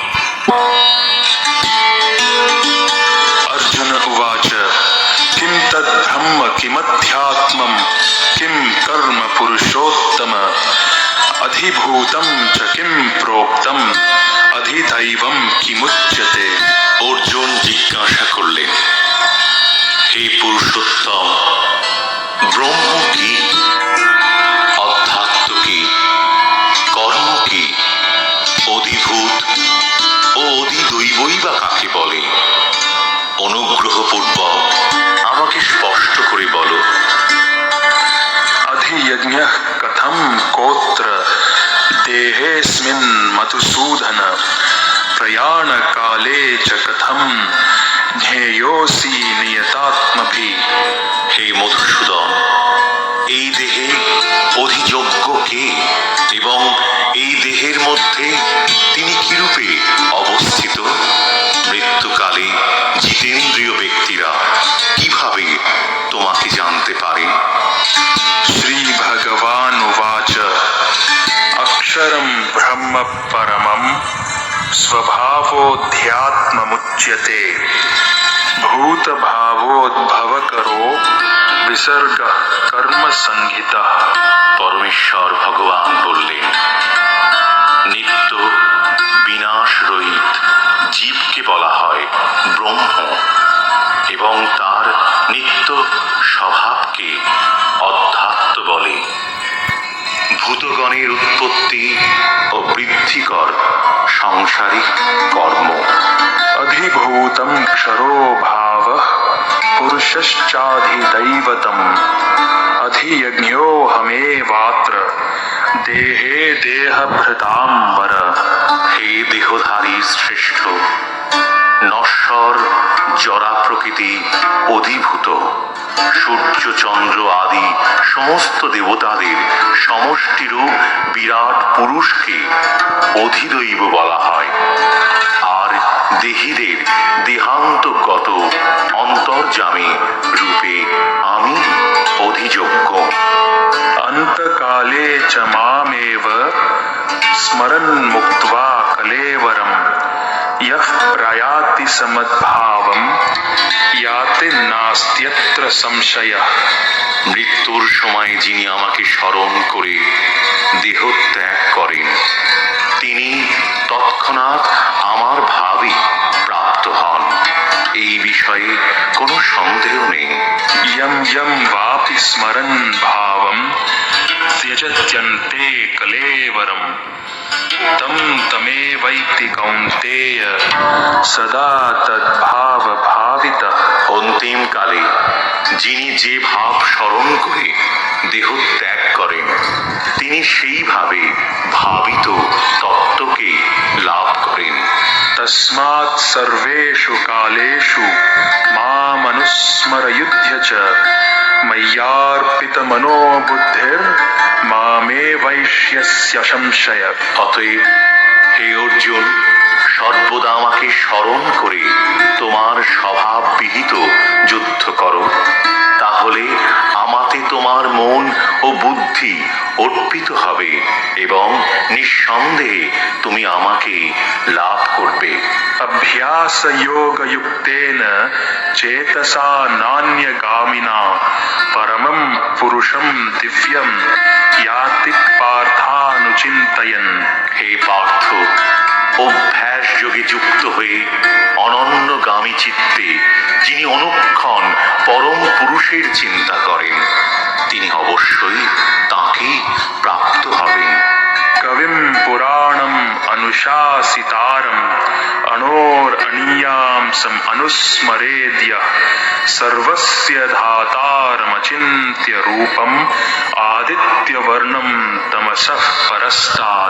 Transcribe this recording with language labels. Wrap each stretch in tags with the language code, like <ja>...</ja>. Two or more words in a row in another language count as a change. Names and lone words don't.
<sa>अर्जुन उवाच किं तद्ब्रह्म किमध्यात्मं किं कर्म पुरुषोत्तम अधिभूतं च किं प्रोक्तम अधिदैवं किमुच्यते।</sa> <bn>অর্জুন জিজ্ঞাসা করলেন, হে পুরুষোত্তম, ব্রহ্ম কি, অধ্যাত্ম কি, কর্ম কি, অধিভূত ও অধিদৈবই বা কাকে বলে? অনুগ্রহপূর্বক আমাকে স্পষ্ট করে বলো।</bn> <sa>अधियज्ञः कथं कोत्र देहेऽस्मिन् मधुसूदन प्रयाणकाले च कथं ज्ञेयोऽसि नियतात्मभिः।</sa> <bn>হে মধুসূদন, এই দেহে অধিযোগ্য কে এবং এই দেহের মধ্যে তিনি কিরূপে অবস্থিত? মৃত্যুকালে জিতেন্দ্রীয় ব্যক্তিরা কিভাবে তোমাকে জানতে পারে?</bn> <sa>श्रीभगवानुवाच अक्षरं ब्रह्म परमं स्वभावोऽध्यात्ममुच्यते भूतभावोद्भवकरो विसर्गः कर्मसंहितः।</sa> <bn>পরমেশ্বর ভগবান বললেন, নিত্য বিনাশ রহিত জীবকে বলা হয় ব্রহ্ম এবং তার নিত্য স্বভাবকে অধ্যাত্ম বলে। ভূতগণের উৎপত্তি ও বৃদ্ধিকর সাংসারিক কর্ম।</bn> <sa>अधिभूतं क्षरो भावः पुरुषश्चाधिदैवतम् अधियज्ञोऽहमेवात्र देहे देहभृताम्बर।</sa> <bn>হে দেহধারী শ্রেষ্ঠ, নশ্বর জরা প্রকৃতি অধিভূত সূর্য চন্দ্র আদি সমস্ত দেবতাদের সমষ্টিরূপ বিরাট পুরুষকে অধিদৈব বলা হয়। আর দেহীদের দেহান্তগত অন্তর্যামী রূপে আমি অধিযোগ্য।</bn> <sa>अन्तकाले च मामेव स्मरन् मुक्त्वा कलेवरं यः प्रयाति समद्भावं याति नास्त्यत्र संशयः।</sa> <bn>মৃত্যুর সময় যিনি আমাকে স্মরণ করে দেহ ত্যাগ করেন, তিনি তৎক্ষণাৎ আমার ভাবে প্রাপ্ত হন, এই বিষয়ে কোনো সন্দেহ নেই।</bn> <sa>यं यं वापि स्मरन् भावं त्यजत्यन्ते कलेवरं तं तमेवैति कौन्तेय सदा तद्भावभावितः।</sa> <bn>অন্তিমকালে যিনি যে ভাব স্মরণ করে দেহ ত্যাগ করেন, তিনি সেইভাবে ভাবিত তত্ত্বকে লাভ করেন।</bn> <sa>तस्मात् सर्वेषु कालेषु मामनुस्मरयुध्य च मय्यार्पितमनो बुद्धिर्मामेवैष्यस्य संशय।</sa> <bn>অতএব হে অর্জুন, সর্বদা আমাকে স্মরণ করে তোমার স্বভাব বিহিত যুদ্ধ করো, তাহলে আমাতে তোমার মন ও বুদ্ধি অর্পিত হবে এবং নিঃসন্দেহে তুমি আমাকে লাভ করবে।</bn> <sa>अभ्यासयोगयुक्तेन चेतसा नान्यगामिना परमं पुरुषं दिव्यं याति पार्थानुचिन्तयन्।</sa> <bn>হে পার্থ, অভ্যাস যোগে যুক্ত হয়ে অনন্যগামী চিত্তে যিনি অনুক্ষণ পরম পুরুষের চিন্তা করেন, তিনি অবশ্যই তাকে প্রাপ্ত হবেন।</bn> <sa>कविं पुराणम् अनुशासितारम् अणोरनीयां सम् अनुस्मरेद्य सर्वस्य धातारमचिन्त्य रूपम् आदित्यवर्णं तमसः परस्तात्।</sa>